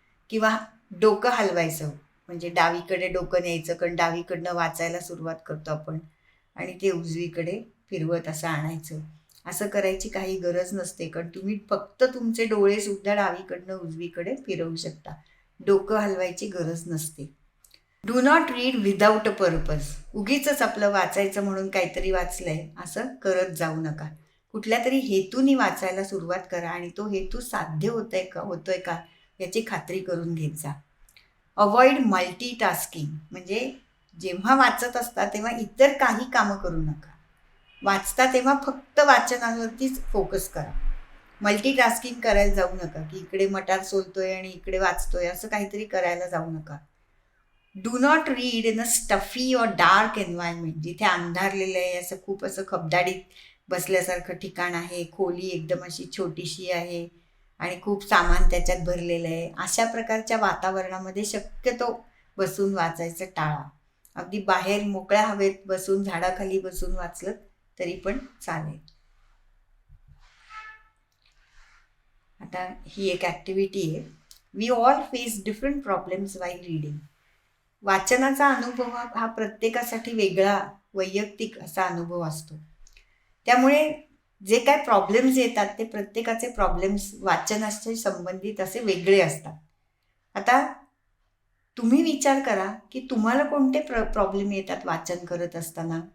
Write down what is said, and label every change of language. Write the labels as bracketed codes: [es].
[mr] किंवा डोकं हलवायचं, म्हणजे डावीकडे डोकं न्यायचं, कारण डावीकडनं वाचायला सुरुवात करतो आपण आणि ते उजवीकडे फिरवत असं आणायचं. असं करायची काही गरज नसते, कारण तुम्ही फक्त तुमचे डोळे सुद्धा डावीकडनं उजवीकडे फिरवू शकता. डोकं हलवायची गरज नसते. [en] Do not read without a purpose. [mr] उगीच आपलं वाचायचं म्हणून काहीतरी वाचलंय असं करत जाऊ नका. कुठल्या तरी हेतूनी वाचायला सुरुवात करा आणि तो हेतू साध्य होतोय का याची खात्री करून घेत जा. [en] avoid multitasking, [mr] म्हणजे जेव्हा वाचत असता तेव्हा इतर काही कामं करू नका. वाचता तेव्हा फक्त वाचनावरतीच फोकस करा. मल्टीटास्किंग करायला जाऊ नका की इकडे मटार सोलतोय आणि इकडे वाचतोय, असं काहीतरी करायला जाऊ नका. [en] do not read in a stuffy or dark environment, [mr] जिथे अंधारलेलं आहे, असं खूप असं खबदाडीत बसल्यासारखं ठिकाण आहे, खोली एकदम अशी छोटीशी आहे आणि खूप सामान त्याच्यात भरलेलं आहे, अशा प्रकारच्या वातावरणामध्ये शक्यतो बसून वाचायचं टाळा. अगदी बाहेर मोकळ्या हवेत बसून, झाडाखाली बसून वाचलं तरी पण चालेल. आता ही एक ॲक्टिव्हिटी आहे. [en] We all face different problems while reading. [mr] वाचनाचा अनुभव हा प्रत्येकासाठी वेगळा, वैयक्तिक असा अनुभव असतो. त्यामुळे जे काय प्रॉब्लेम्स येतात ते प्रत्येकाचे प्रॉब्लेम्स वाचनाशी संबंधित असे वेगळे असतात. आता तुम्ही विचार करा की तुम्हाला कोणते प्रॉब्लेम येतात वाचन करत असताना.